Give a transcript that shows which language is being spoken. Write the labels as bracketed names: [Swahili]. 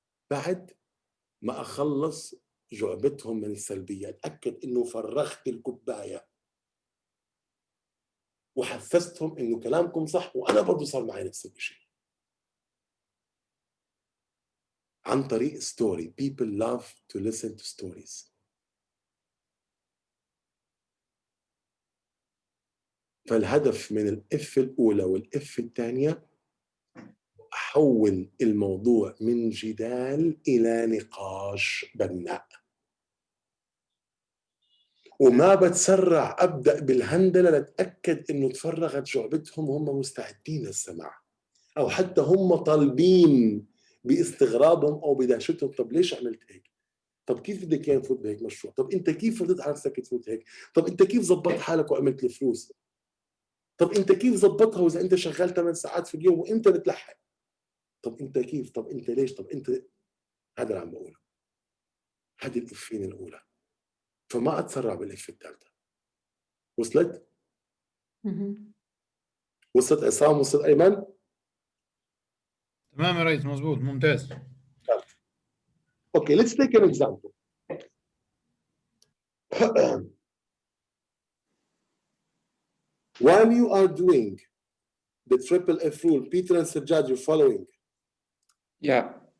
[Arabic] بعد ما اخلص جعبتهم من السلبيه، اتاكد انه فرغت الكوبايه وحفزتهم انه كلامكم صح، وانا برضه صار معي نفس الشيء عن طريق ستوري. [English] people love to listen to stories. [Arabic] فالهدف من الاف الاولى والاف الثانيه احول الموضوع من جدال الى نقاش بناء، وما بتسرع ابدا بالهندله لاتاكد انه تفرغت جعبتهم وهم مستعدين للسماع، او حتى هم طالبين باستغرابهم او بدهشتهم طب ليش عملت هيك؟ طب كيف بدك اياه نفوت بهيك مشروع؟ طب انت كيف رضيت على نفسك تفوت هيك؟ طب انت كيف زبطت حالك وعملت الفلوس؟ طب انت كيف زبطها واذا انت شغال 8 ساعات في اليوم وانت بتلحق؟ طب انت كيف؟ طب انت ليش؟ طب انت. هذا اللي عم بقوله. هذه الافين الاولى. فما اتسرع بالاف الثالثه. وصلت؟ وصلت عصام؟ وصلت ايمن؟ تمام يا ريس، مظبوط، ممتاز. [English] Okay let's take an example. While you are doing the triple F rule, Peter and Sajjad, you're following. Yeah.